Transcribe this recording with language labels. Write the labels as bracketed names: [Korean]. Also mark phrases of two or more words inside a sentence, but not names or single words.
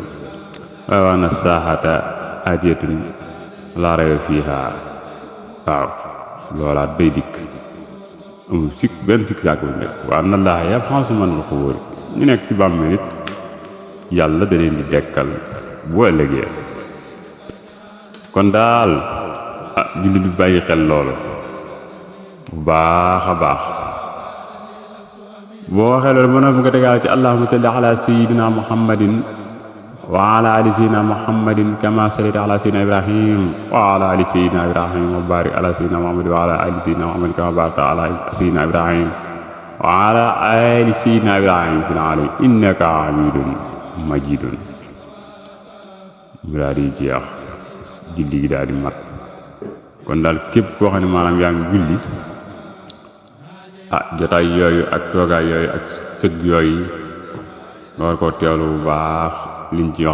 [Wolof] waaye [Arabic] وأن الساعة آتية لا ريب فيها [Wolof] waaw loolaat day dikk amul sikk benn sikk sàkk bu nekk [Arabic] وأن الله يبعث من في القبور [Wolof] ñu nekk ci bàmmeel it yàlla da leen di dekkal bu ëllëgee kon daal julli bi bàyyi xel loolu bu baax a baax boo waxee loolu mën na bu nga tegaal ci [Arabic] اللهم صل على سيدنا محمد وعلى آل سيدنا محمد كما صليت على سيدنا إبراهيم وعلى آل سيدنا إبراهيم وبارك على سيدنا محمد وعلى آل سيدنا محمد كما باركت على سيدنا إبراهيم وعلى آل سيدنا إبراهيم في العالمين إنك حميد مجيد [Wolof] mu daal di jeex julli gi daal di mat kon daal képp koo xam ne maanaam yaa ngi julli jotaay yooyu ak toogaay yooyu ak sëgg yooyu nga war koo teewlu bu baax liñ ci